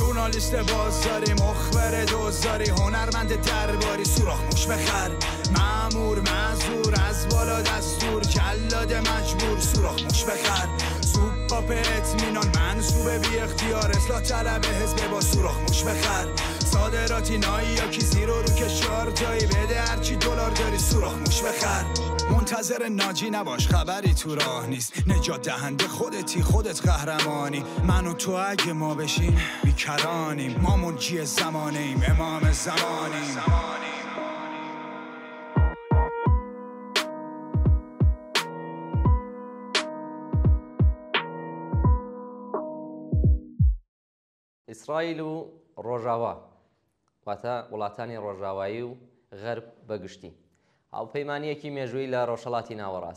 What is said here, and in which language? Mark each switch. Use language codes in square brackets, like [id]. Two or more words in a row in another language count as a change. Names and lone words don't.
[fa] ژورنالیست بازاری، مخبر دوزاری، هنرمند درباری، سوراخ موش بخر، مأمور معذور، از بالا دستور، جلاد مجبور، سوراخ موش بخر، سوپاپ اطمینان منصوب بی اختیار، اصلاح طلب حزب با سوراخ موش بخر، صادراتی نایی یا کی زیرو رو کشار جایی بده هرچی دلار داری، سوراخ موش بخر. منتظر ناجی نباش خبری تو راه نیست، نجات دهنده خودتی، خودت قهرمانی، من و تو اگه ما بشیم بیکرانیم، ما منجی زمانیم، امام زمانیم. [ckb] ئیسرائیل و ڕۆژاوا واتە وڵاتانی ڕۆژاوایی و غەرب بەگشتی هاوپەیمانیەکی مێژووی لە ڕۆژهەڵاتی ناوەڕاست.